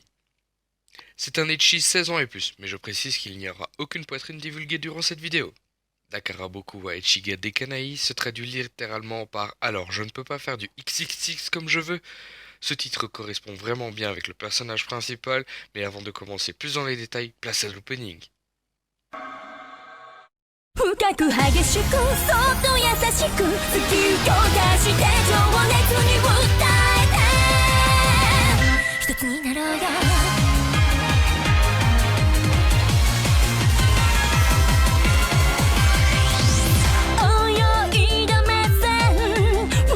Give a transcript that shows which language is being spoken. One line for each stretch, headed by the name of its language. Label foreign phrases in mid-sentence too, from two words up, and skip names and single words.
French: C'est un ecchi 16 ans et plus, mais je précise qu'il n'y aura aucune poitrine divulguée durant cette vidéo. Dakara Bokuwa Echiga Dekanai se traduit littéralement par Alors je ne peux pas faire du XXX comme je veux. Ce titre correspond vraiment bien avec le personnage principal, mais avant de commencer plus dans les détails, place à l'opening.
Japanese: 深く激しくそっと優しく突き動かして情熱に訴えて一つになろうよ泳いだ目線不